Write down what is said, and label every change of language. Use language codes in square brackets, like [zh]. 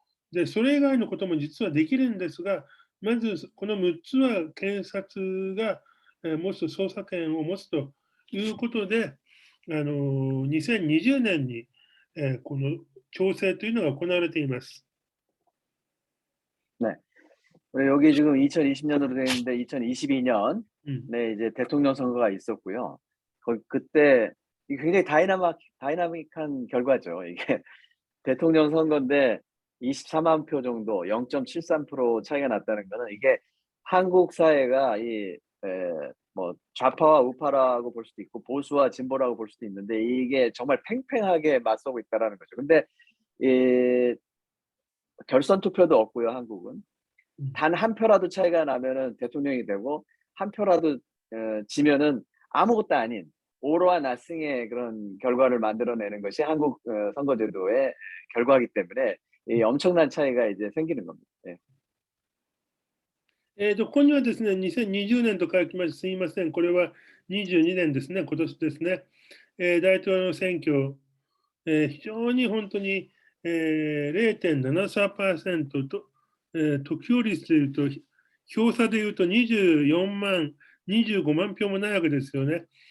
[ja] で、それ以外のことも実はできるんですが、まずこの6つは検察が持つ捜査権を持つということで、 2020年に、この調整というのが行われています。 [ko] 네. 여기 지금 2020년으로 되어 있는데 2022년에 うん。 이제 대통령 선거가 있었고요. 그때 이게 굉장히 다이나믹한 결과죠. 이게 대통령 선거인데 24만 표 정도 0.73% 차이가 났다는 거는 이게 한국 사회가 뭐 좌파와 우파라고 볼 수도 있고 보수와 진보라고 볼 수도 있는데 이게 정말 팽팽하게 맞서고 있다라는 거죠. 근데 이 결선 투표도 없고요, 한국은. 단 한 표라도 차이가 나면은 대통령이 되고 한 표라도 지면은 아무것도 아닌 오로와 나싱의 그런 결과를 만들어내는 것이 한국 선거제도의 결과이기 때문에 이 엄청난 차이가 이제 생기는 겁니다. 예. [ja] ここにはですね、2020年と書きまして、すみません、これは22年ですね、今年ですね、大統領選挙、非常に本当に、0.73% と、得票率でいうと、票差でいうと24万、25万票もないわけですよね。